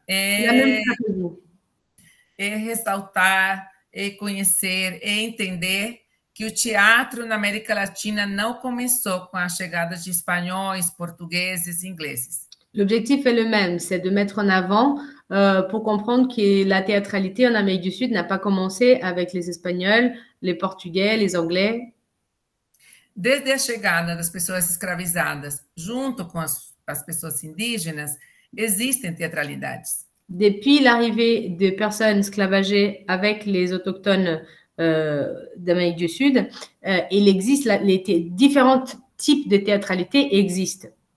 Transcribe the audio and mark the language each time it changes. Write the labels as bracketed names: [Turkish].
[Portuguese] É ressaltar, é conhecer, é entender que o teatro na América Latina não começou com a chegada de espanhóis, portugueses e ingleses. [French] L'objectif est le même, c'est de mettre en avant pour comprendre que la théâtralité en Amérique du Sud n'a pas commencé avec les Espagnols, les Portugais, les Anglais. [Portuguese] Desde a chegada das pessoas escravizadas, junto com as pessoas indígenas, existem teatralidades. [French] Depuis l'arrivée des personnes esclavagées avec les autochtones d'Amérique du Sud, il existe les différents types de théâtralité existent.